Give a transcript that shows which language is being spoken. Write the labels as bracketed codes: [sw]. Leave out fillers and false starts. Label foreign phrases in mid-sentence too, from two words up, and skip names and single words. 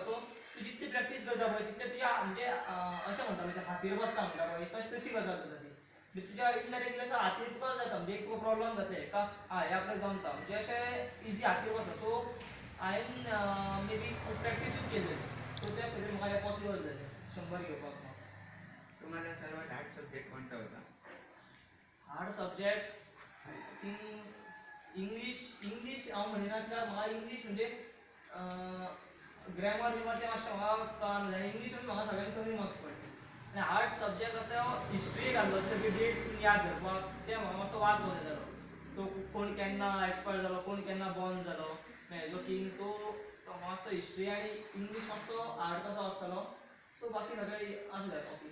[kok] सो तूं जितली प्रॅक्टीस करता पळय तितले तुज्या म्हणजे अशें म्हणटा पळय हातीर बसता म्हणटा पळय तशी गजाल जाता ती तुझ्या इनडायरेक्टली असं हातीर तुका जाता म्हणजे एक प्रॉब्लेम जाता का हे आपल्याला जमता म्हणजे अशें इजी हातीर बसता सो हांवें [en] may be [kok] खूब प्रॅक्टीसूच केली सो त्या खातीर म्हाका हें पॉसिबल जालें 100 घेवपाक मार्क्स. [mr] तुम्हाला सर्वात [en] hard subject [mr] कोणता होता? [en] hard subject think English [kok] हांव म्हणिना कित्याक म्हाका इंग्लीश म्हणजे ग्रॅमर बिमर ते मातशें म्हाका कळना आनी इंग्लीश म्हाका सगळ्यांत कमी मार्क्स पडले. आनी [en] hard subject [kok] असो हिस्ट्री घातलो ते डेट्स याद धरपाक ते म्हाका मातसो वाज कसो जालो. तो कोण केन्ना एक्सपायर जालो कोण केन्ना बॉर्न जालो हेजो किंग सो तो मातसो हिस्ट्री आनी इंग्लीश मातसो हार्ड कसो आसतालो सो बाकी सगळें आसलें ओके.